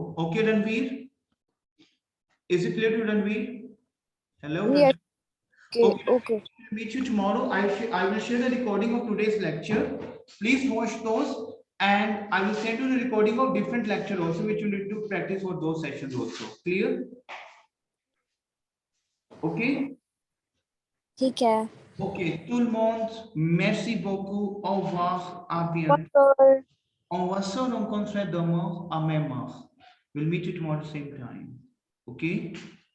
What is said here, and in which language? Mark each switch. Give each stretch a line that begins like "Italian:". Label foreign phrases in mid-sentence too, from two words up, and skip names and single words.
English: Okay, Ranveer? Is it clear to Ranveer? Hello. Yes. Okay. Okay. Meet you tomorrow. I will share the recording of today's lecture. Please watch those, and I will send you the recording of different lecture also, which you need to practice for those sessions also. Clear? Okay.
Hindi: ठीक है.
French: Ok, tout le monde, merci beaucoup. Au revoir. À bientôt. Sir. On va se rencontrer demain à même heure.
English: We'll meet you tomorrow at the same time. Okay?